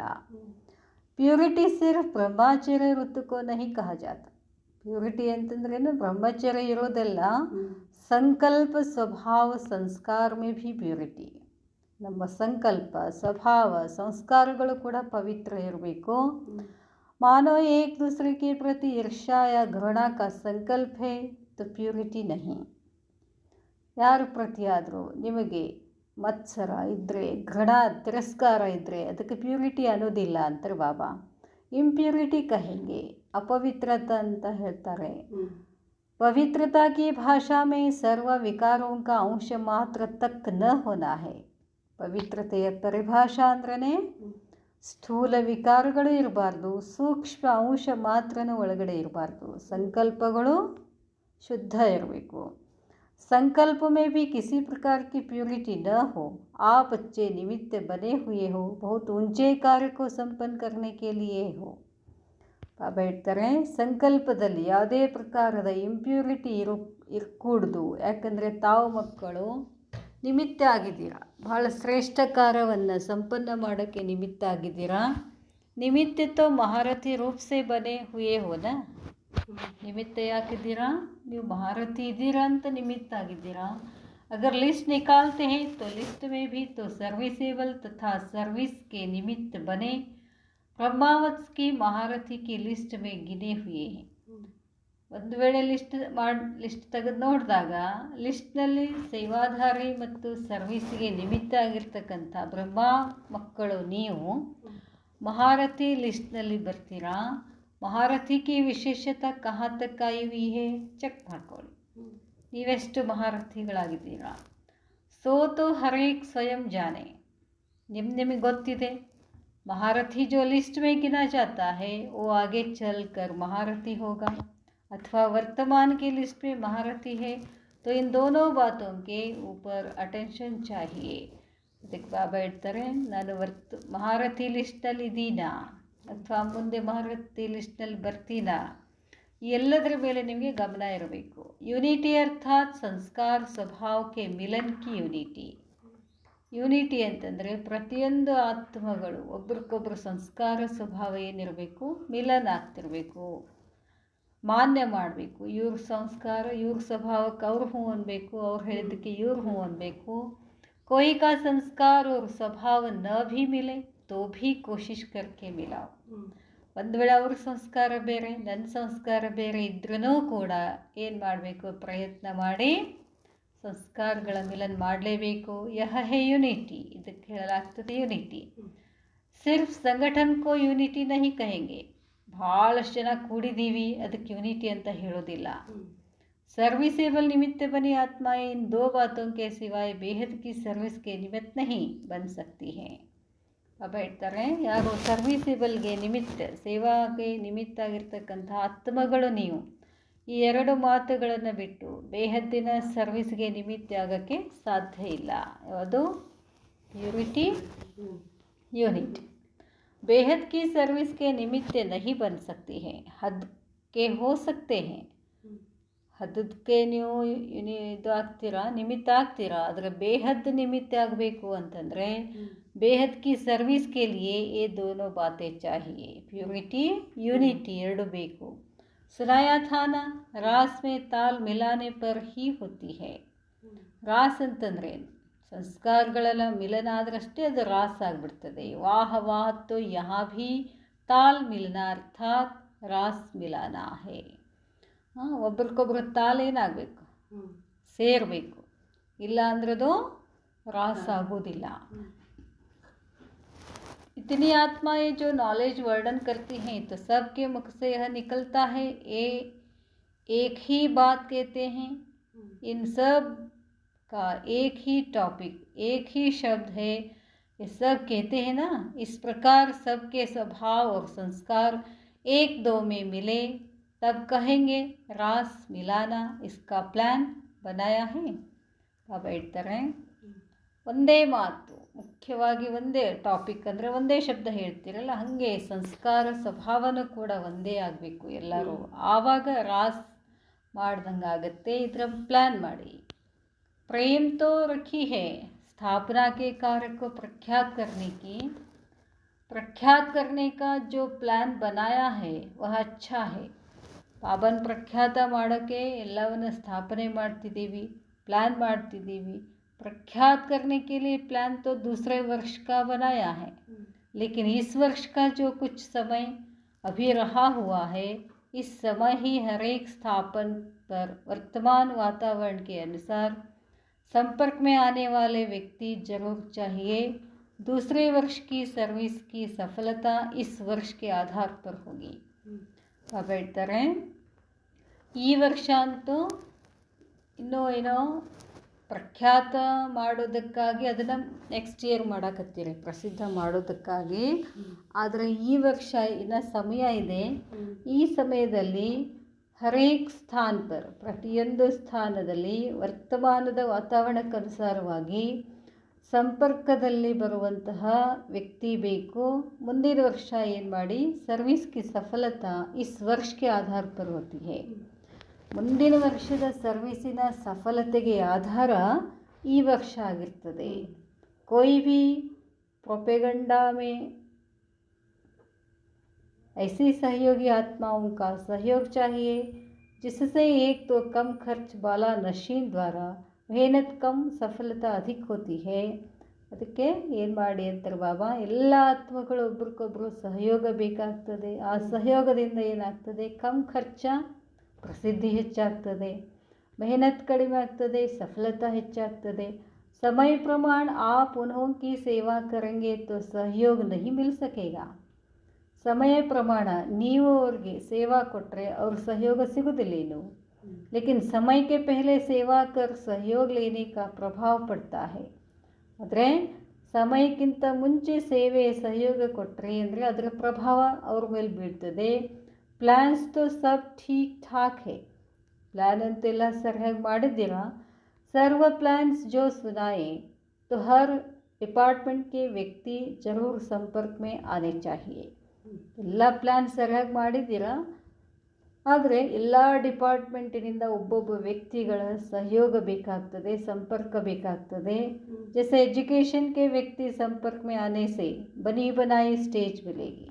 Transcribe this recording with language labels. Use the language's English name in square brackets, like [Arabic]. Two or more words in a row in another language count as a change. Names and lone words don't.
[Hindi] प्योरिटी सिर्फ ब्रह्मचर्य ऋतु को नहीं कहा जाता. [Kannada] ಪ್ಯೂರಿಟಿ ಅಂತಂದ್ರೇನು, ಬ್ರಹ್ಮಚರ್ಯ ಇರೋದೆಲ್ಲ, [Hindi] संकल्प स्वभाव संस्कार में भी प्योरिटी. [Kannada] ನಮ್ಮ ಸಂಕಲ್ಪ ಸ್ವಭಾವ ಸಂಸ್ಕಾರಗಳು ಕೂಡ ಪವಿತ್ರ ಇರಬೇಕು. [Hindi] मानो एक दूसरे के प्रति ईर्ष्या या घृणा का संकल्प है तो प्यूरिटी नहीं. [Kannada] ಯಾರ ಪ್ರತಿ ಆದರೂ ನಿಮಗೆ ಮತ್ಸರ ಇದ್ದರೆ, ಘೃಣ ತಿರಸ್ಕಾರ ಇದ್ದರೆ ಅದಕ್ಕೆ ಪ್ಯೂರಿಟಿ ಅನ್ನೋದಿಲ್ಲ ಅಂತಾರೆ ಬಾಬಾ. [Hindi] इंप्योरिटी कहेंगे, [Kannada] ಅಪವಿತ್ರತ ಅಂತ ಹೇಳ್ತಾರೆ. [Hindi] पवित्रता की भाषा में सर्व विकारों का अंश मात्र तक न होना है. [Kannada] ಪವಿತ್ರತೆಯ ಪರಿಭಾಷಾ ಅಂದ್ರೇ ಸ್ಥೂಲ ವಿಕಾರಗಳು ಇರಬಾರ್ದು, ಸೂಕ್ಷ್ಮ ಅಂಶ ಮಾತ್ರನೂ ಒಳಗಡೆ ಇರಬಾರ್ದು, ಸಂಕಲ್ಪಗಳು ಶುದ್ಧ ಇರಬೇಕು. [Hindi] संकल्प में भी किसी प्रकार की प्योरिटी न हो. आप बच्चे निमित्त बने हुए हो, बहुत ऊंचे कार्य को संपन्न करने के लिए हो. [Kannada] ಬಾಬಾ ಹೇಳ್ತಾರೆ, ಸಂಕಲ್ಪದಲ್ಲಿ ಯಾವುದೇ ಪ್ರಕಾರದ ಇಂಪ್ಯೂರಿಟಿ ಇರಕೂಡ್ದು. ಯಾಕಂದರೆ ತಾವು ಮಕ್ಕಳು ನಿಮಿತ್ತ ಆಗಿದ್ದೀರಾ, ಬಹಳ ಶ್ರೇಷ್ಠ ಕಾರ್ಯವನ್ನು ಸಂಪನ್ನ ಮಾಡೋಕ್ಕೆ ನಿಮಿತ್ತ ಆಗಿದ್ದೀರಾ. [Hindi] निमित्त तो महारथी रूप से बने हुए हो ना. [Kannada] ನಿಮಿತ್ತ ಯಾಕಿದ್ದೀರಾ? ನೀವು ಮಹಾರಥಿ ಇದ್ದೀರಾ ಅಂತ ನಿಮಿತ್ತ ಆಗಿದ್ದೀರಾ. [Hindi] अगर लिस्ट निकालते हैं तो लिस्ट में भी तो सर्विसेबल तथा सर्विस के निमित्त बने ब्रह्मावत्स की महारथी की लिस्ट में गिने हुए हैं. [Kannada] ಒಂದು ವೇಳೆ ಲಿಸ್ಟ್ ತೆಗೆದು ನೋಡಿದಾಗ ಲಿಸ್ಟ್ನಲ್ಲಿ ಸೇವಾಧಾರಿ ಮತ್ತು ಸರ್ವಿಸ್ಗೆ ನಿಮಿತ್ತ ಆಗಿರ್ತಕ್ಕಂಥ ಬ್ರಹ್ಮ ಮಕ್ಕಳು ನೀವು ಮಹಾರಥಿ ಲಿಸ್ಟ್ನಲ್ಲಿ ಬರ್ತೀರಾ. [Hindi] महारथी की विशेषता कहाँ तक आई हुई है [Kannada] ಚೆಕ್ ಮಾಡ್ಕೊಳ್ಳಿ, ನೀವೆಷ್ಟು ಮಹಾರಥಿಗಳಾಗಿದ್ದೀರಾ. [Hindi] सो तो हरेक स्वयं जाने. [Kannada] ನಿಮಗೆ ಗೊತ್ತಿದೆ, [Hindi] महारथी जो लिस्ट में गिना जाता है वो आगे चल कर महारथी होगा, अथवा वर्तमान की लिस्ट में महारथी है. तो इन दोनों बातों के ऊपर अटेंशन चाहिए. [Kannada] ಅದಕ್ಕೆ ಬಾಬಾ ಹೇಳ್ತಾರೆ, ನಾನು ಮಹಾರಥಿ ಲಿಸ್ಟ್ನಲ್ಲಿ ಇದ್ದೀನಾ ಅಥವಾ ಮುಂದೆ ಮಹಾರಥಿ ಲಿಸ್ಟ್ನಲ್ಲಿ ಬರ್ತೀನಾ, ಈ ಎಲ್ಲದರ ಮೇಲೆ ನಿಮಗೆ ಗಮನ ಇರಬೇಕು. [Hindi] यूनिटी अर्थात संस्कार स्वभाव के मिलन की यूनिटी. [Kannada] ಯೂನಿಟಿ ಅಂತಂದರೆ ಪ್ರತಿಯೊಂದು ಆತ್ಮಗಳು ಒಬ್ರಿಗೊಬ್ಬರು ಸಂಸ್ಕಾರ ಸ್ವಭಾವ ಏನಿರಬೇಕು, ಮಿಲನ್ ಆಗ್ತಿರಬೇಕು, ಮಾನ್ಯ ಮಾಡಬೇಕು. ಇವ್ರ ಸಂಸ್ಕಾರ ಇವ್ರ ಸ್ವಭಾವಕ್ಕೆ ಅವ್ರು ಹ್ಞೂ ಅನ್ಬೇಕು, ಅವ್ರು ಹೇಳಿದ್ದಕ್ಕೆ ಇವ್ರು ಹ್ಞೂ ಅನ್ಬೇಕು. [Hindi] कोई का संस्कार और स्वभाव न भी मिले तो भी कोशिश करके मिलाओ. [Kannada] ಒಂದು ವೇಳೆ ಅವ್ರ ಸಂಸ್ಕಾರ ಬೇರೆ ನನ್ನ ಸಂಸ್ಕಾರ ಬೇರೆ ಇದ್ರೂ ಕೂಡ ಏನು ಮಾಡಬೇಕು, ಪ್ರಯತ್ನ ಮಾಡಿ ಸಂಸ್ಕಾರಗಳ ಮಿಲನ್ ಮಾಡಲೇಬೇಕು. [Hindi] यह है यूनिटी, [Kannada] ಇದಕ್ಕೆ ಹೇಳಲಾಗ್ತದೆ ಯೂನಿಟಿ. [Hindi] सिर्फ संगठन को यूनिटी नहीं कहेंगे. [Kannada] ಭಾಳಷ್ಟು ಜನ ಕೂಡಿದ್ದೀವಿ ಅದಕ್ಕೆ ಯೂನಿಟಿ ಅಂತ ಹೇಳೋದಿಲ್ಲ. [Hindi] सर्विसेबल निमित्त बनी आत्माएं इन दो बातों के सिवाय बेहद की सर्विस के निमित्त नहीं बन सकती हैं. [Kannada] अब ಹೇಳ್ತಾರೆ, ಯಾರು ಸರ್ವಿಸೇಬಲ್ಗೆ ನಿಮಿತ್ತ, ಸೇವಾಗೆ ನಿಮಿತ್ತ ಆಗಿರ್ತಕ್ಕಂಥ ಆತ್ಮಗಳು ನೀವು ಈ ಎರಡು ಮಾತುಗಳನ್ನು ಬಿಟ್ಟು ಬೇಹದ್ದಿನ ಸರ್ವಿಸ್ಗೆ ನಿಮಿತ್ತ ಆಗೋಕ್ಕೆ ಸಾಧ್ಯ ಇಲ್ಲ. ಅದು ಪ್ಯೂರಿಟಿ, ಯೂನಿಟಿ. [Hindi] बेहद की सर्विस के निमित्त नहीं बन सकती है, हद के हो सकते हैं. [Kannada] ಹದ್ದಕ್ಕೆ ನೀವು ಇದು ಆಗ್ತೀರಾ, ನಿಮಿತ್ತ ಆಗ್ತೀರಾ. ಆದರೆ ಬೇಹದ್ ನಿಮಿತ್ತ ಆಗಬೇಕು ಅಂತಂದರೆ [Hindi] बेहद की सर्विस के लिए ये दोनों बातें चाहिए. [Kannada] ಪ್ಯೂರಿಟಿ, ಯೂನಿಟಿ ಎರಡು ಬೇಕು. [Hindi] सुनाया था ना रास में ताल मिलाने पर ही होती है. [Kannada] ರಾಸ್ ಅಂತಂದರೆ ಸಂಸ್ಕಾರಗಳೆಲ್ಲ ಮಿಲನ ಆದ್ರಷ್ಟೇ ಅದು ರಾಸ್ ಆಗಿಬಿಡ್ತದೆ. [Hindi] वाह वाह तो यहाँ भी ताल मिलन अर्थात रास मिलाना है. [Kannada] ಒಬ್ರಿಗೊಬ್ರು ತಾಲೇನಾಗಬೇಕು, ಸೇರಬೇಕು, ಇಲ್ಲ ಅಂದ್ರದು ರಾಸ್ ಆಗೋದಿಲ್ಲ. [Hindi] इतनी आत्माएं जो नॉलेज वर्णन करती हैं तो सबके मुख से यह निकलता है, एक ही बात कहते हैं. इन सब का एक ही टॉपिक, एक ही शब्द है. ये सब कहते हैं ना, इस प्रकार सबके स्वभाव और संस्कार एक दो में मिले तब कहेंगे रास मिलाना. इसका प्लान बनाया है. [Kannada] ಬಾಬಾ ಹೇಳ್ತಾರೆ, ಒಂದೇ ಮಾತು, ಮುಖ್ಯವಾಗಿ ಒಂದೇ ಟಾಪಿಕ್ ಅಂದರೆ ಒಂದೇ ಶಬ್ದ ಹೇಳ್ತೀರಲ್ಲ, ಹಾಗೆ ಸಂಸ್ಕಾರ ಸ್ವಭಾವನೂ ಕೂಡ ಒಂದೇ ಆಗಬೇಕು ಎಲ್ಲರೂ. ಆವಾಗ ರಾಸ್ ಮಾಡ್ದಂಗೆ ಆಗುತ್ತೆ. ಇದರ ಪ್ಲ್ಯಾನ್ ಮಾಡಿ. [Hindi] प्रेम तो रखी है स्थापना के कार्य को प्रख्यात करने का जो प्लान बनाया है वह अच्छा है. [Kannada] ಬಾಬನ್ ಪ್ರಖ್ಯಾತ ಮಾಡೋಕ್ಕೆ ಎಲ್ಲವನ್ನು ಸ್ಥಾಪನೆ ಮಾಡ್ತಿದ್ದೀವಿ, प्लान ಮಾಡ್ತಿದ್ದೀವಿ. [Hindi] प्रख्यात करने के लिए प्लान तो दूसरे वर्ष का बनाया है, लेकिन इस वर्ष का जो कुछ समय अभी रहा हुआ है, इस समय ही हर एक स्थापन पर वर्तमान वातावरण के अनुसार संपर्क में आने वाले व्यक्ति जरूर चाहिए. दूसरे वर्ष की सर्विस की सफलता इस वर्ष के आधार पर होगी. [Kannada] ಬಾಬಾ ಹೇಳ್ತಾರೆ, ಈ ವರ್ಷ ಅಂತೂ ಇನ್ನೂ ಏನೋ ಪ್ರಖ್ಯಾತ ಮಾಡೋದಕ್ಕಾಗಿ ಅದನ್ನು ನೆಕ್ಸ್ಟ್ ಇಯರ್ ಮಾಡಕತ್ತೀರಿ, ಪ್ರಸಿದ್ಧ ಮಾಡೋದಕ್ಕಾಗಿ. ಆದರೆ ಈ ವರ್ಷ ಇನ್ನು ಸಮಯ ಇದೆ. ಈ ಸಮಯದಲ್ಲಿ [Hindi] हरेक स्थान पर, [Kannada] ಪ್ರತಿಯೊಂದು ಸ್ಥಾನದಲ್ಲಿ ವರ್ತಮಾನದ ವಾತಾವರಣಕ್ಕನುಸಾರವಾಗಿ ಸಂಪರ್ಕದಲ್ಲಿ ಬರುವಂತಹ ವ್ಯಕ್ತಿ ಬೇಕು. ಮುಂದಿನ ವರ್ಷ ಏನು ಮಾಡಿ, [Hindi] सर्विस की सफलता इस वर्ष के आधार पर होती है. [Kannada] ಮುಂದಿನ ವರ್ಷದ ಸರ್ವಿಸಿನ ಸಫಲತೆಗೆ ಆಧಾರ ಈ ವರ್ಷ ಆಗಿರ್ತದೆ. [Hindi] कोई भी प्रोपेगंडा में ऐसी सहयोगी आत्माओं का सहयोग चाहिए जिससे एक तो कम खर्च वाला नशीन द्वारा मेहनत कम सफलता अधिक होती है. [Kannada] ಅದಕ್ಕೆ ಏನು ಮಾಡಿ ಅಂತಾರೆ ಬಾಬಾ, ಎಲ್ಲ ಆತ್ಮಗಳು ಒಬ್ರಿಗೊಬ್ರು ಸಹಯೋಗ ಬೇಕಾಗ್ತದೆ. ಆ ಸಹಯೋಗದಿಂದ ಏನಾಗ್ತದೆ, [Hindi] कम खर्च, [Kannada] ಪ್ರಸಿದ್ಧಿ ಹೆಚ್ಚಾಗ್ತದೆ, ಮೆಹನತ್ ಕಡಿಮೆ ಆಗ್ತದೆ, ಸಫಲತಾ ಹೆಚ್ಚಾಗ್ತದೆ. [Hindi] समय प्रमाण आप उन्हों की सेवा करेंगे तो सहयोग नहीं मिल सकेगा. [Kannada] ಸಮಯ ಪ್ರಮಾಣ ನೀವು ಅವ್ರಿಗೆ ಸೇವಾ ಕೊಟ್ಟರೆ ಅವ್ರ ಸಹಯೋಗ ಸಿಗೋದಿಲ್ಲೇನು. [Hindi] लेकिन समय के पहले सेवा कर सहयोग लेने का प्रभाव पड़ता है. [Kannada] ಆದರೆ ಸಮಯಕ್ಕಿಂತ ಮುಂಚೆ ಸೇವೆ ಸಹಯೋಗ ಕೊಟ್ಟರೆ ಅಂದರೆ ಅದರ ಪ್ರಭಾವ ಅವ್ರ ಮೇಲೆ ಬೀಳ್ತದೆ. [Hindi] प्लान्स तो सब ठीक ठाक है, [Kannada] ಪ್ಲ್ಯಾನ್ ಅಂತೆಲ್ಲ ಸರಿಯಾಗಿ ಮಾಡಿದ್ದೀರಾ. [Hindi] सर्व प्लान्स जो सुनाए तो हर डिपार्टमेंट के व्यक्ति जरूर संपर्क में आने चाहिए. [Kannada] ಎಲ್ಲ ಪ್ಲ್ಯಾನ್ ಸರಿಯಾಗಿ ಮಾಡಿದ್ದೀರಾ, ಆದರೆ ಎಲ್ಲ ಡಿಪಾರ್ಟ್ಮೆಂಟಿನಿಂದ ಒಬ್ಬೊಬ್ಬ ವ್ಯಕ್ತಿಗಳ ಸಹಯೋಗ ಬೇಕಾಗ್ತದೆ, ಸಂಪರ್ಕ ಬೇಕಾಗ್ತದೆ. [Hindi] जैसे एजुकेशन के व्यक्ति संपर्क में आने से बनी बनाई स्टेज मिलेगी.